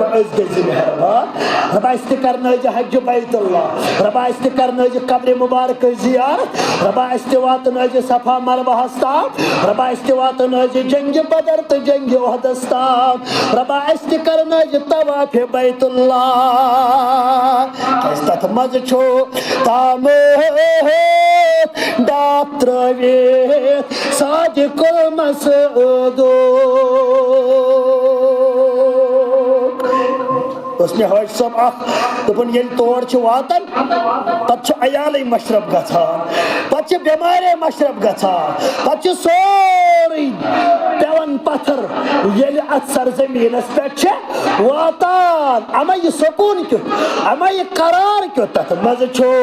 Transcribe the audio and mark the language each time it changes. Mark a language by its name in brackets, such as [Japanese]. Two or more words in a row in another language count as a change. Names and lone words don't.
[Kashmiri] أسۍ گٔژھۍ مہربان ربا أسۍ تہِ کرنٲیزِ حج بیت اللہ ربا أسۍ تہِ کرنٲیزِ قبرِ مبارکٕچ زیارت ربا أسۍ تہِ واتنٲیزِ صفا مروہس تام ربا أسۍ تہِ واتنٲیزِ جنگِ بدر تہٕ جنگِ احدس تام ربا أسۍ تہِ کرنٲیزِ طواف بیت اللہ کیازِ تتھ منٛز چھُ تامہٕ ڈاک ترٲوِتھ صادق المسعود [Urdu] اس میں [Kashmiri] حاج صاحب اخ دپن یل تور چھ واتن پتہ چھ عیالے مشرب گژھان پتہ چھ بیمارے مشرب گژھان پتہ چھ سورُے پیوان پتھر یل ات سرزمینس پٮ۪ٹھ چھ واتان اما یہ سکون کیُتھ اما یہ قرار کیُتھ تتھ منٛز چھُ